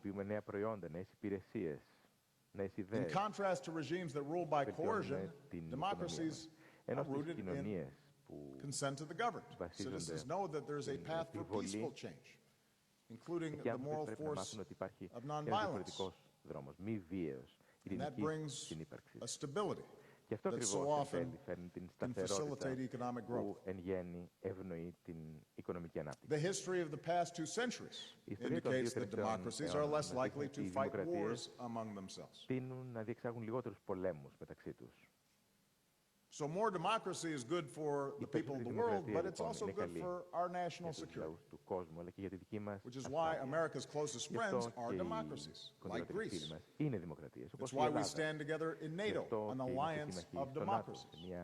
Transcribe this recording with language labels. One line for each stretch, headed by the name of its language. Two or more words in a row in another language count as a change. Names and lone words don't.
English: In contrast to regimes that rule by coercion, democracies are rooted in consent to the governed. Citizens know that there's a path for peaceful change, including the moral force of nonviolence. And that brings a stability
Greek: Και αυτό ακριβώς φέρνει την σταθερότητα που εν γέννη ευνοεί την οικονομική ανάπτυξη.
English: The history of the past 2 centuries indicates that democracies are less likely to fight wars among themselves.
Greek: Τείνουν να διεξάγουν λιγότερους πολέμους μεταξύ τους.
English: So more democracy is good for the people of the world, but it's also good for our national security, which is why America's closest friends are democracies, like Greece. It's why we stand together in NATO, an alliance of democracies.